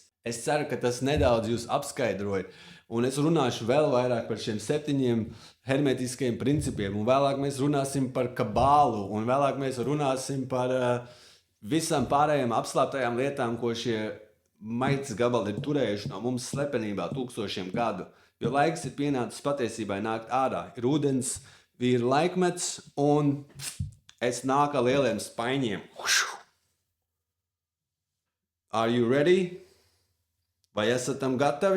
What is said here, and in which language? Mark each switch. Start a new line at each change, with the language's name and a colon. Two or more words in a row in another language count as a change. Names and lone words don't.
Latvian: Es ceru, ka tas nedaudz jūs apskaidroja, un es runāšu vēl vairāk par šiem 7 hermetiskajiem principiem, un vēlāk mēs runāsim par kabālu, un vēlāk mēs runāsim par visām pārējām apslēptajām lietām, ko šie maitas gabali ir turējuši no mums slepenībā 1000 gadu. Jo laiks ir pienācis patiesībai nākt ārā. Ir ūdens, ir laikmets, un es nāku ar lieliem spaiņiem.
English: Are you ready?
Latvian: Vai esat tam gatavi?